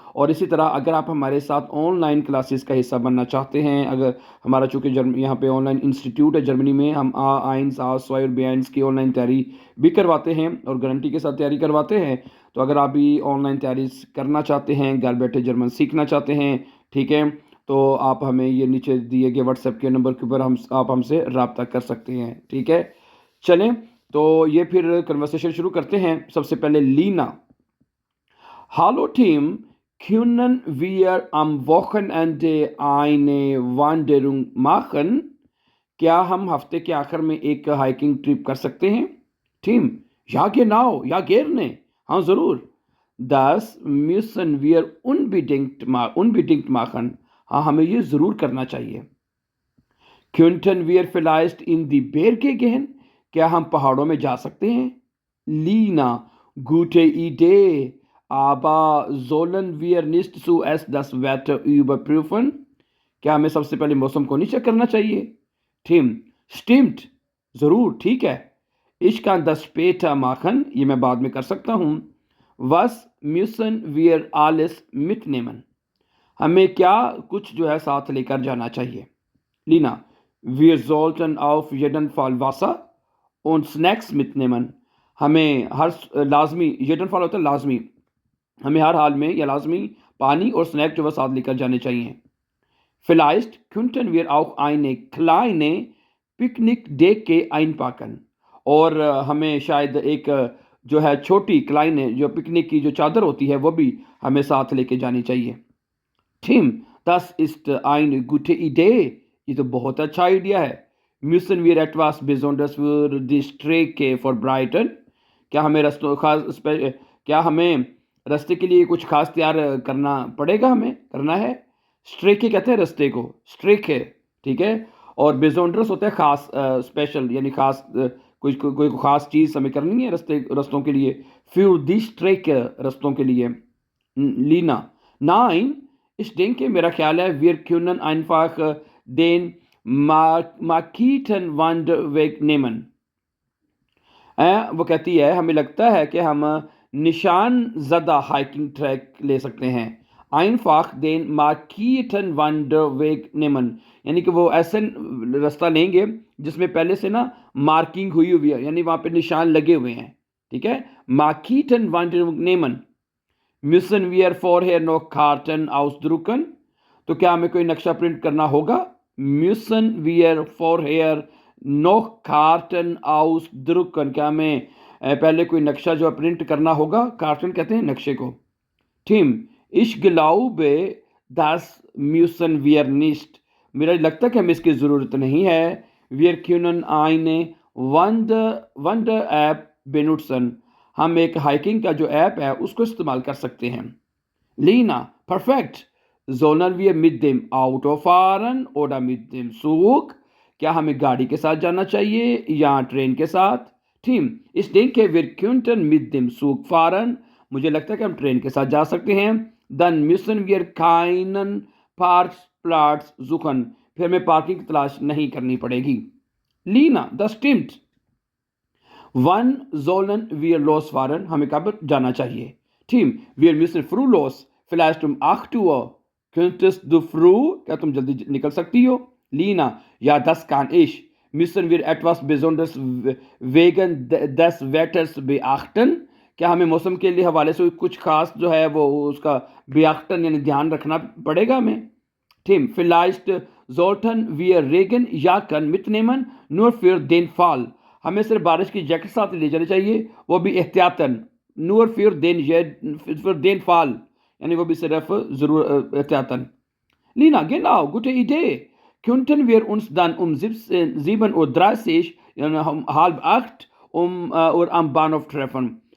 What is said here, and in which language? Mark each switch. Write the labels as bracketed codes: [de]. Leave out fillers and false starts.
[hi] और इसी तरह अगर आप हमारे साथ ऑनलाइन क्लासेस का हिस्सा बनना चाहते हैं, अगर हमारा चूँकि यहाँ पे ऑनलाइन इंस्टीट्यूट है जर्मनी में, हम आइंस आ स्वाई और बेआइंस की ऑनलाइन तैयारी भी करवाते हैं और गारंटी के साथ तैयारी करवाते हैं। तो अगर आप भी ऑनलाइन तैयारी करना चाहते हैं, घर बैठे जर्मन सीखना चाहते हैं, ठीक है, तो आप हमें ये नीचे दिए गए व्हाट्सएप के नंबर के ऊपर आप हमसे रब्ता कर सकते हैं। ठीक है, चलें तो ये फिर कन्वर्सेशन शुरू करते हैं। सबसे पहले Leena. [de] Hallo Team, können wir am Wochenende eine Wanderung machen? [hi] क्या हम हफ्ते के आखिर में एक हाइकिंग ट्रिप कर सकते हैं? टीम, [de] या genau, या gerne, [hi] हाँ ज़रूर। [de] Das müssen wir unbedingt machen, [hi] हाँ हमें ये ज़रूर करना चाहिए। [de] Könnten wir vielleicht in die Berge gehen? [hi] क्या हम पहाड़ों में जा सकते हैं? [de] Lina, gute Idee, aber sollen wir nicht zuerst das Wetter überprüfen? [hi] क्या हमें सबसे पहले मौसम को नहीं चेक करना चाहिए? [de] Tim, stimmt, [hi] ज़रूर, ठीक है। [de] Ich kann das später machen, [hi] ये मैं बाद में कर सकता हूँ। [de] Was müssen wir alles mitnehmen? [hi] हमें क्या कुछ जो है साथ लेकर जाना चाहिए? [de] Lina, wir sollten auf jeden Fall Wasser und Snacks mitnehmen. [hi] हमें हर लाजमी, jeden Fall होता है लाजमी, हमें हर हाल में या लाजमी पानी और स्नैक जो है साथ लेकर जाने चाहिए। [de] Vielleicht könnten wir auch eine kleine Picknickdecke einpacken. [hi] और हमें शायद एक जो है छोटी क्लाइने, जो पिकनिक की जो चादर होती है वो भी हमें साथ लेके जानी चाहिए। [de] Tim, das ist eine gute Idee. [hi] ये तो बहुत अच्छा आइडिया है। [de] Müssen wir etwas Besonderes für die Strecke vorbereiten? [hi] क्या हमें क्या हमें रास्ते के लिए कुछ खास तैयार करना पड़ेगा, हमें करना है? स्ट्रेके कहते हैं रास्ते को, स्ट्रेक है, ठीक है। और बेजोंड्रस होता है खास, स्पेशल, यानी खास कोई खास चीज़ हमें करनी है रस्तों के लिए। फिर दी स्ट्रेक रस्तों के लिए। [de] लीना, नाइन, ich denke, [hi] मेरा ख्याल है [de] wir können einfach den markierten Wanderweg nehmen. [hi] वो कहती है हमें लगता है कि हम निशान ज़दा हाइकिंग ट्रैक ले सकते हैं। [de] einfach den markierten Wanderweg nehmen, [hi] यानी कि वो ऐसे रास्ता लेंगे जिसमें पहले से ना मार्किंग हुई हुई है, यानी वहाँ पे निशान लगे हुए हैं। [de] ठीक है, markierten Wanderweg nehmen. Müssen wir vorher noch Karten ausdrucken? [hi] तो क्या हमें कोई नक्शा प्रिंट करना होगा? [de] Müssen wir vorher noch Karten ausdrucken? [hi] क्या हमें पहले कोई नक्शा जो प्रिंट करना होगा? कार्टन कहते हैं नक्शे को। [de] Tim, ich glaube, das müssen wir nicht. [hi] मेरा लगता है कि हमें इसकी ज़रूरत नहीं है। [de] Wir können eine Wander-App benutzen. [hi] हम एक हाइकिंग का जो ऐप है उसको इस्तेमाल कर सकते हैं। [de] Lina, perfekt. Sollen wir mit dem Auto fahren oder mit dem Zug? [hi] क्या हमें गाड़ी के साथ जाना चाहिए या ट्रेन के साथ? [de] Tim, ich denke, wir könnten mit dem Zug fahren. [hi] मुझे लगता है कि हम ट्रेन के साथ जा सकते हैं। [de] Dann müssen wir keinen Parkplatz suchen. [hi] फिर हमें पार्किंग की तलाश नहीं करनी पड़ेगी। [de] Lina, das stimmt. Wann sollen wir losfahren? [hi] हमें कब जाना चाहिए? Tim, [de] wir müssen früh los. Vielleicht um 8 Uhr. Könntest du früh? [hi] क्या तुम जल्दी निकल सकती हो? [de] Lina, ja, das kann ich. Müssen wir etwas Besonderes wegen des Wetters beachten? [hi] क्या हमें मौसम के लिए हवाले से कुछ खास जो है वो उसका beachten यानी ध्यान रखना पड़ेगा हमें? [de] Tim, vielleicht sollten wir Regenjacken mitnehmen, nur für den Fall. [hi] हमें सिर्फ बारिश की जैकेट साथ ले जानी चाहिए, वो भी एहतियातन। [de] nur für den Fall, [hi] यानी वो भी सिर्फ ज़रूर एहतियातन। [de] Lina, genau, gute Idee. könnten wir uns dann um 7:30 Uhr am Bahnhof treffen.